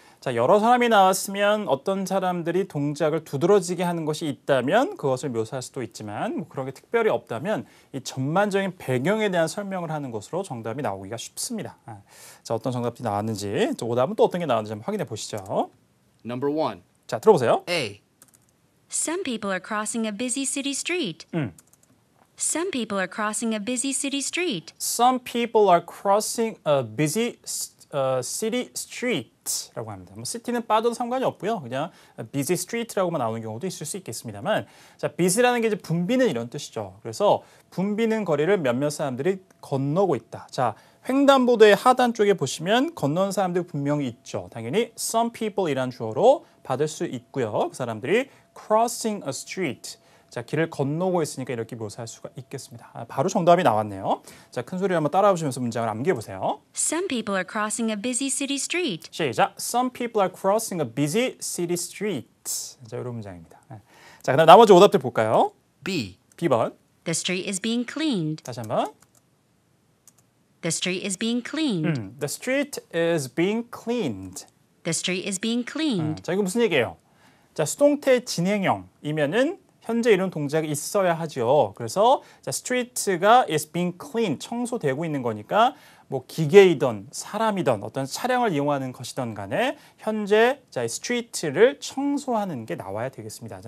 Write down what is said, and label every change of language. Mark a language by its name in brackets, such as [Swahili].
[Korean] 자, 여러 사람이 나왔으면 어떤 사람들이 동작을 두드러지게 하는 것이 있다면 그것을 묘사할 수도 있지만 뭐 그런 게 특별히 없다면 이 전반적인 배경에 대한 설명을 하는 것으로 정답이 나오기가 쉽습니다. 자, 어떤 정답이 나왔는지 또 오답은 또 어떤 게 나왔는지 한번 확인해 보시죠. [English] Number 1. [Korean] 자, 들어보세요. [English] A. Some people are crossing a busy city street. Some people are crossing a busy city street. Some people are crossing a busy city street라고 합니다. [Korean] 뭐 city는 빠져도 상관이 없고요. 그냥 busy street라고만 나오는 경우도 있을 수 있겠습니다만, 자, busy라는 게 이제 붐비는 이런 뜻이죠. 그래서 붐비는 거리를 몇몇 사람들이 건너고 있다. 자, 횡단보도의 하단 쪽에 보시면 건너는 사람들이 분명히 있죠. 당연히 some people이란 주어로 받을 수 있고요. 그 사람들이 crossing a street. 자, 길을 건너고 있으니까 이렇게 묘사할 수가 있겠습니다. 바로 정답이 나왔네요. 자, 큰 소리로 한번 따라오시면서 문장을 암기해 보세요. [English] Some people are crossing a busy city street. [Korean] 시작. [English] Some people are crossing a busy city street. [Korean] 자, 이런 문장입니다. 자, 그다음 나머지 오답들 볼까요? B. B번. [English] The street is being cleaned. [Korean] 다시 한번. [English] The street is being cleaned. The street is being cleaned. The street is being cleaned. [Korean] 자, 이거 무슨 얘기예요? 자, 수동태 진행형이면은 현재 이런 동작이 있어야 하죠. 그래서 자, street가 is being cleaned, 청소되고 있는 거니까 뭐 기계이든 사람이든 어떤 차량을 이용하는 것이든 간에 현재 자, street를 청소하는 게 나와야 되겠습니다.